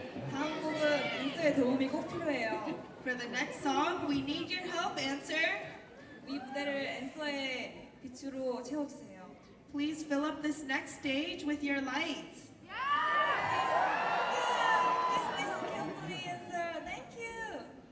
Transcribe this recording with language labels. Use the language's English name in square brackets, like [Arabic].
[Korean] 다음 곡은 인서의 도움이 꼭 필요해요. [English] For the next song, we need your help, answer. [Korean] 이 무대를 앤서의 빛으로 채워주세요. [English] Please fill up this next stage with your lights. Please listen carefully, answer. Thank you.